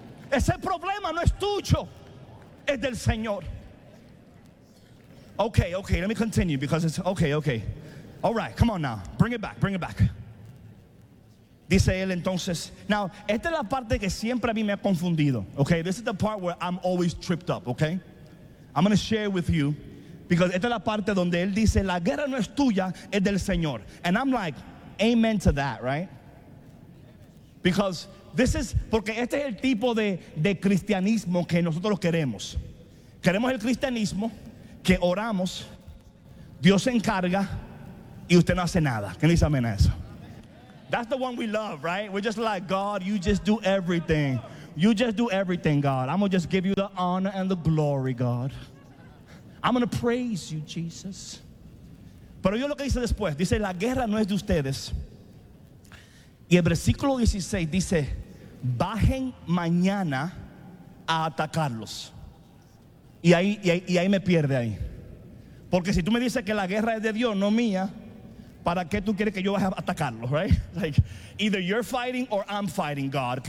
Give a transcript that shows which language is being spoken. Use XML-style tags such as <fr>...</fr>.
<es>Ese problema no es tuyo, es del Señor.</es> <en>Okay, let me continue because it's okay. All right, come on now. Bring it back.</en> <es>Dice él entonces,</es> <en>now,</en> <es>esta es la parte que siempre a mí me ha confundido,</es> <en>okay? This is the part where I'm always tripped up, okay? I'm going to share with you, because</en> <es>esta es la parte donde él dice, la guerra no es tuya, es del Señor.</es> <en>And I'm like, amen to that, right? Because this is,</en> <es>porque este es el tipo de cristianismo que nosotros queremos. Queremos el cristianismo que oramos, Dios se encarga, y usted no hace nada. ¿Quién dice amén a eso?</es> <en>That's the one we love, right? We're just like, God, you just do everything. You just do everything, God. I'm going to just give you the honor and the glory, God. I'm going to praise you, Jesus.</en> <es>Pero yo lo que dice después, dice, la guerra no es de ustedes. Y el versículo 16 dice, bajen mañana a atacarlos. Y ahí me pierde ahí. Porque si tú me dices que la guerra es de Dios, no mía, ¿para qué tú quieres que yo vaya a atacarlo,</es> <en>right? Like, either you're fighting or I'm fighting, God.</en>